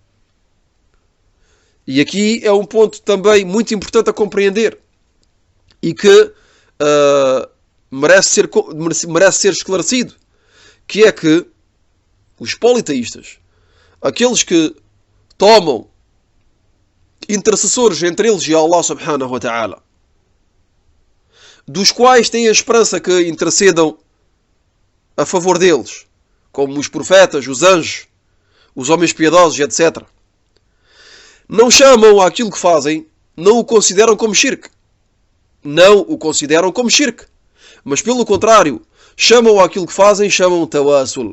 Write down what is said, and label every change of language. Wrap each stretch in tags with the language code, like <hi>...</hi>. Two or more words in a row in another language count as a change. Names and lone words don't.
<pt>E aqui é um ponto também muito importante a compreender e que merece ser esclarecido, que é que os politeístas, aqueles que tomam intercessores entre eles e Allah</pt> <ar>سبحانه وتعالى,</ar> <pt>dos quais têm a esperança que intercedam a favor deles, como os profetas, os anjos, os homens piedosos, etc., não chamam aquilo que fazem, não o consideram como shirk. Não o consideram como shirk. Mas pelo contrário, chamam aquilo que fazem, chamam tawassul.</pt>